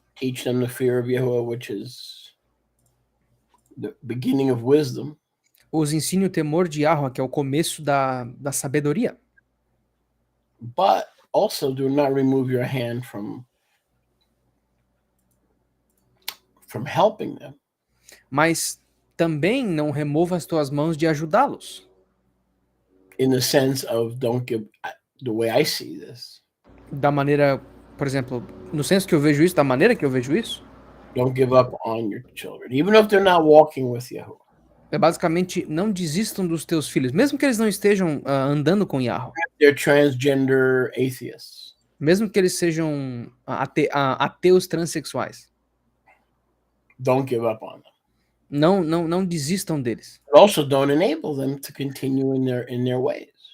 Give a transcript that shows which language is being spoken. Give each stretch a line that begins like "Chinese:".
English: Teach them the fear of Yahuwah, which is the beginning of wisdom.
Portuguese: Os ensine o temor de Yahweh, que é o começo da sabedoria.
English: But also do not remove your hand from helping them.
Portuguese: Mas também não remova as tuas mãos de ajudá-los.
English: In the sense of don't give, the way I see this.
Portuguese: Da maneira, por exemplo, no senso que eu vejo isso, da maneira que eu vejo isso.
English: Don't give up on your children, even if they're not walking with Yahuwah.
Portuguese: É basicamente, não desistam dos teus filhos, mesmo que eles não estejam andando com Yahweh.
English: They're transgender atheists.
Portuguese: Mesmo que eles sejam ateus transexuais.
English: Don't give up on them.
Portuguese: Não desistam deles.
English: But also don't enable them to continue in their ways.